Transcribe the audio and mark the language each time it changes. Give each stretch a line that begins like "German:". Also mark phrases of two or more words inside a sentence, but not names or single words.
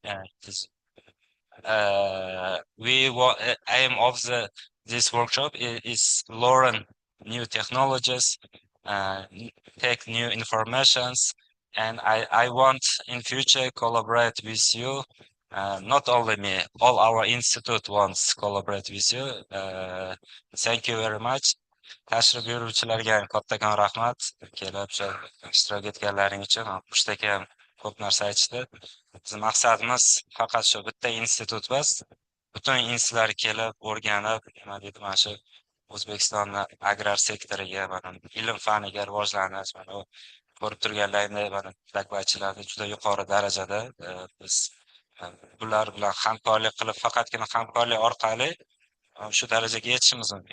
English: Aim of this workshop is learn new technologies, take new informations, and I want in future collaborate with you. Not only me, all our institute wants collaborate with you. Thank you very much.
Uzbek: Tashrif buyuruvchilarga kattakon rahmat. Kelib ishtirok etganlaring uchun. Xushtak ham ko'p narsa aytishdi. Bizning maqsadimiz faqat shu bitta institut emas, butun institutlar kelib, o'rganib, nima deydi, mana shu O'zbekistonni agrar sektoriga, mana ilm faniga rivojlanish, mana ko'rib turganlaringni, mana daklatchilarni juda yuqori darajada biz bular bilan hamkorlik qilib, faqatgina hamkorlik orqali shu darajaga yetishimiz mumkin.